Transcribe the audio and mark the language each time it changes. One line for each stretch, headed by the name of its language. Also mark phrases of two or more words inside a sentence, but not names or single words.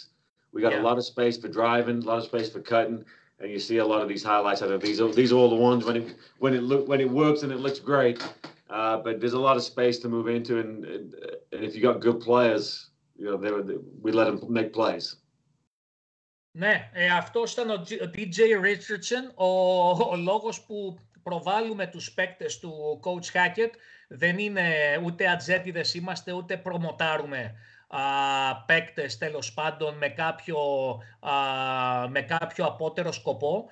English: We got a lot of space for driving, a lot of space for cutting, and you see a lot of these highlights out of these. These are all the ones when it works and it looks great. But there's a lot of space to move into, and if you got good players, you know, we let them make plays.
Greek: Ναι, αυτός ήταν ο DJ Richardson, ο λόγος που προβάλλουμε τους παίκτες του Coach Hackett. Δεν είναι ούτε ατζέτιδες είμαστε, ούτε προμοτάρουμε παίκτες τέλος πάντων με κάποιο απότερο σκοπό.